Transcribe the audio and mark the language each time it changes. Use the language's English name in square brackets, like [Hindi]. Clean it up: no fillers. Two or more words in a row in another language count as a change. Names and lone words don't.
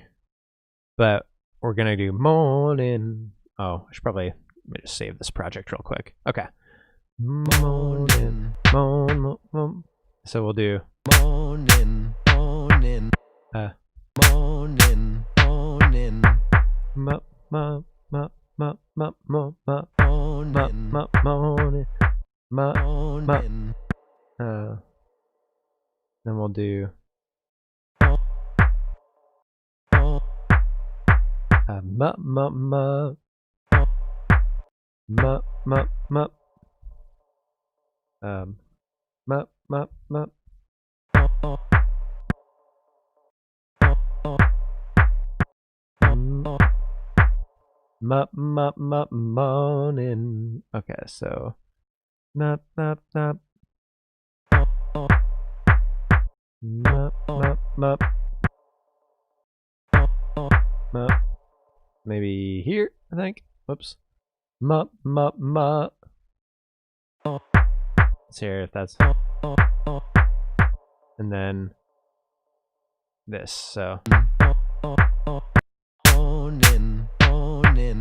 [English] But we're gonna do morning. Oh, I should probably let me just save this project real quick. Okay. Morning. Morning. So we'll do Morning. Morning. Morning. Morning. ma ma ma ma ma ma ma Morning. ma morning ma Morning. then we'll do ma ma ma ma ma ma ma ma ma morning. Okay, so ma ma ma ma ma ma ma maybe here, I think. Whoops. Ma ma ma. Let's hear if that's and then this. So Morning. Morning.